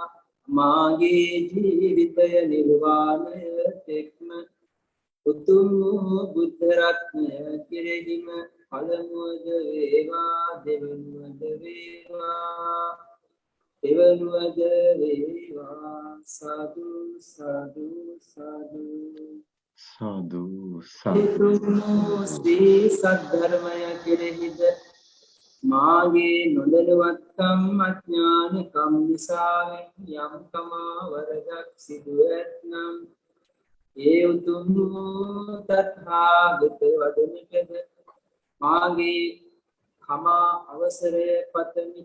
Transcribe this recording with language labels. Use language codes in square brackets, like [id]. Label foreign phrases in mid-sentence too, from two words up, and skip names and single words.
[si] මාගේ ජීවිතය නිර්වාණය තෙක්ම උතුම් වූ බුද්ධ රත්නය කෙරෙහිම පළමුවද වේවා, දෙවනුවද වේවා, දෙවනුවද වේවා. සාදු සාදු සාදු. Sadhu, sadhu. ශ්‍රී සද්ධර්මය කෙරෙහිද මාගේ නොදැනුවත්කම් අඥානකම් නිසාවෙන් යම් තමා වරදක් සිදුව ඇත්නම් ඒ උතුම් වූ තථාගත වදනටද මාගේ කමා අවසරය පතමි.